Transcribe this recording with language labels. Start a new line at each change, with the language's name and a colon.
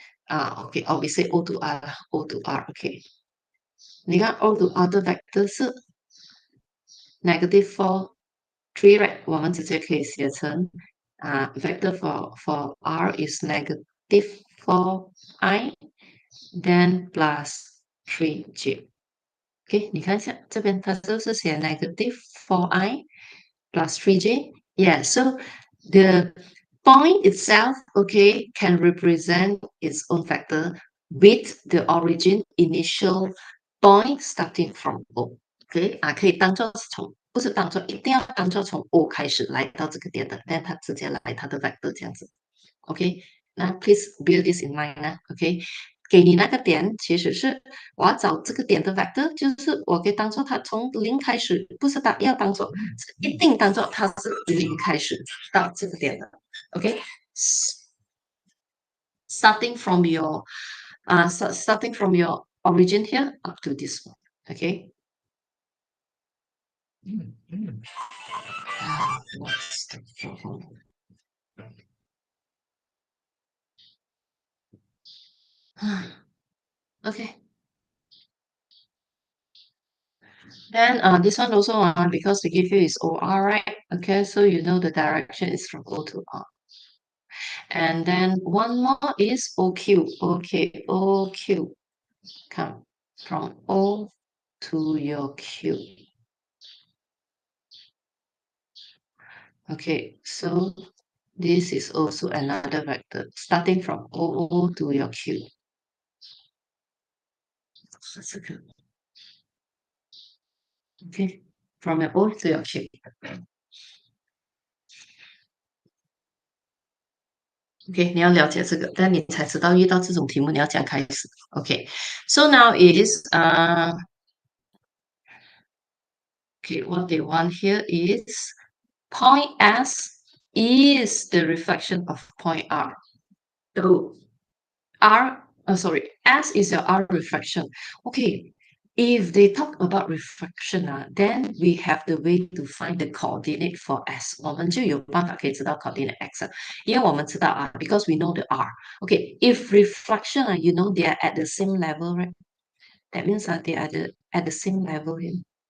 English: Okay, or we say O to R, O to R, okay.
Chinese: 你看
English: O to R 的 vector 是 negative 4, 3, right?
Chinese: 我们直接可以写成
English: vector for R is negative 4i, then plus 3j.
Chinese: Okay, 你看一下这边它是不是写 negative 4i plus 3j?
English: Yeah, so the point itself, okay, can represent its own vector with the origin initial point starting from O.
Chinese: Okay, 可以当做是从，不是当做，一定要当做从 O 开始来到这个点的，但它直接来它的 vector 这样子。
English: OK，那 please bear this in mind 呢。
Chinese: OK，给你那个点其实是我要找这个点的 vector，就是我可以当做它从零开始，不是要当做，是一定当做它是零开始到这个点的。
English: OK，starting from your starting from your origin here up to this one. Okay. What's the problem? Okay. Then this one also because they give you is OR, right? Okay, so you know the direction is from O to R. And then one more is OQ. Okay, OQ. Come from O to your Q. Okay, so this is also another vector starting from O to your Q. Okay, from your O to your Q.
Chinese: OK，你要了解这个，但你才知道遇到这种题目你要怎样开始。
English: OK，so now is okay, what they want here is point S is the reflection of point R. So sorry, S is your R reflection. Okay, if they talk about refraction, then we have the way to find the coordinate for S.
Chinese: 我们就有办法可以知道 coordinate X 因为我们知道
English: because we know the R. Okay, if reflection, you know they are at the same level, right? That means they are at the same level here.